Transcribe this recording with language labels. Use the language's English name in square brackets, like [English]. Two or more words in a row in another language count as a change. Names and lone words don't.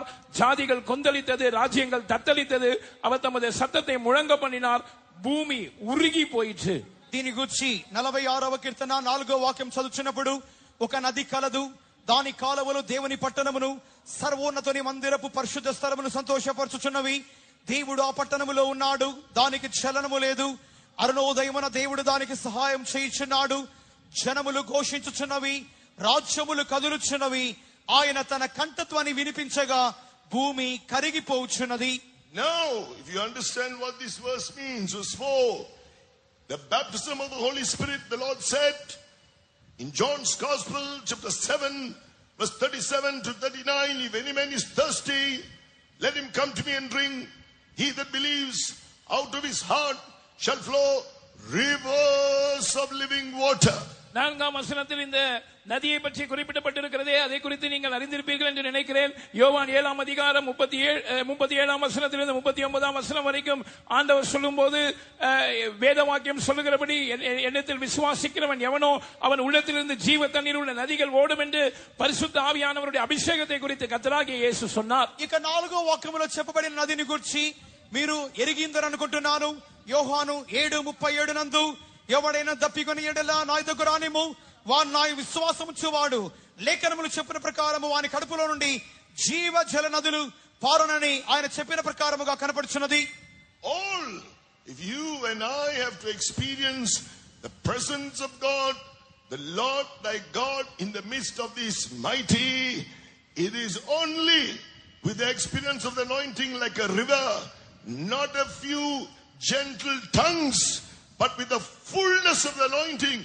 [Tamil] ஜாதிகள் கொந்தளித்தது, ராஜ்யங்கள் தத்தளித்தது. அவர் தமது சத்தத்தை முழங்க பண்ணினார், பூமி உருகி போயிற்று. [Telugu] దీని గురించి 46వ కీర్తన 4వ వాక్యం చదువుచున్నప్పుడు, ఒక నది కలదు, దాని కాలువలు దేవుని పట్టణమును సర్వోన్నతుని మందిరపు పరిశుద్ధ స్థలమును సంతోషపరచుచున్నవి. దేవుడు ఆ పట్టణములో ఉన్నాడు, దానికి చలనము లేదు. అరుణోదయమున దేవుడు దానికి సహాయం చేయుచున్నాడు. జనములు ఘోషించుచున్నవి, రాజ్యములు కదులుచున్నవి. ఆయన తన కంఠత్వాన్ని వినిపించగా భూమి కరిగిపోవుచున్నది. [English] Now, if you understand what this verse means, verse 4, the baptism of the Holy Spirit, the Lord said in John's Gospel, chapter 7, verse 37 to 39, if any man is thirsty, let him come to me and drink. He that believes, out of his heart shall flow rivers of living water. [Tamil] 4ஆம் வசனத்தில் இந்த நதியை பற்றி குறிப்பிடப்பட்டிருக்கிறதே, அதை குறித்து நீங்கள் அறிந்திருப்பீர்கள் என்று நினைக்கிறேன். யோவான் 7ஆம் அதிகாரம் 37ஆம் வசனத்திலிருந்து 39ஆம் வசனம் வரைக்கும் ஆண்டவர் சொல்லும்போது வேத வாக்கியம் சொல்லுகிறபடி, என்னிடத்தில் விசுவாசிக்கிறவன் எவனோ அவன் உள்ளத்திலிருந்து ஜீவ தண்ணீர் உள்ள நதிகள் ஓடும் என்று பரிசுத்த ஆவியானவருடைய அபிஷேகத்தை குறித்து கர்த்தராகிய இயேசு சொன்னார். [Telugu] ఇక 4వ వాక్యములో చెప్పబడిన నదిని గురించి మీరు ఎరిగిందరనుకుంటున్నాను. యోహాను 7:37 నందు, ఎవడైనా దప్పికొని ఎడల నా యొద్దకు రానిమ్ము, వాడు నా విశ్వాసముంచువాడు, లేఖనములు చెప్పిన ప్రకారము వాని కడుపులో నుండి జీవ జల నదులు పారునని ఆయన చెప్పిన ప్రకారముగా కనపడుచున్నది. [English] All, if you and I have to experience the presence of God, the Lord thy God in the midst of this mighty, it is only with the experience of the anointing like a river, not a few gentle tongues, but with the fullness of the anointing.